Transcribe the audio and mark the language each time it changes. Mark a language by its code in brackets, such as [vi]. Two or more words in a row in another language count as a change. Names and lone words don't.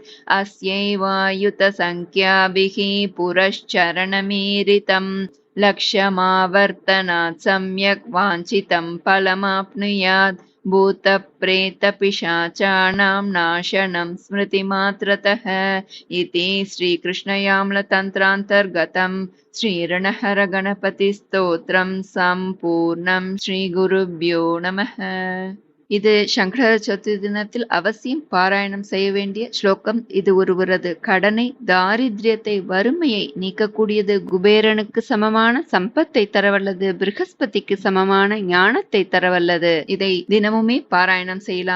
[sa] अस्यैवायुतसंख्याभिः पुरश्चरणमीरितं लक्षमावर्तनात् सम्यक् वाञ्छितं फलमाप्नुयात्. भूतप्रेतपिशाचानां नाशनं स्मृतिमात्रतः. इति श्रीकृष्णयाम्लतन्त्रान्तर्गतं श्रीऋणहरगणपतिस्तोत्रं सम्पूर्णं. श्रीगुरुभ्यो नमः. [ta] இது சங்கர சதுர்த்தி தினத்தில் அவசியம் பாராயணம் செய்ய வேண்டிய ஸ்லோகம். இது ஒருவரது கடனை, தாரித்ரியத்தை, வறுமையை நீக்கக்கூடியது. குபேரனுக்கு சமமான சம்பத்தை தரவல்லது. ப்ரஹஸ்பதிக்கு சமமான ஞானத்தை தரவல்லது. இதை தினமுமே பாராயணம் செய்யலாம்.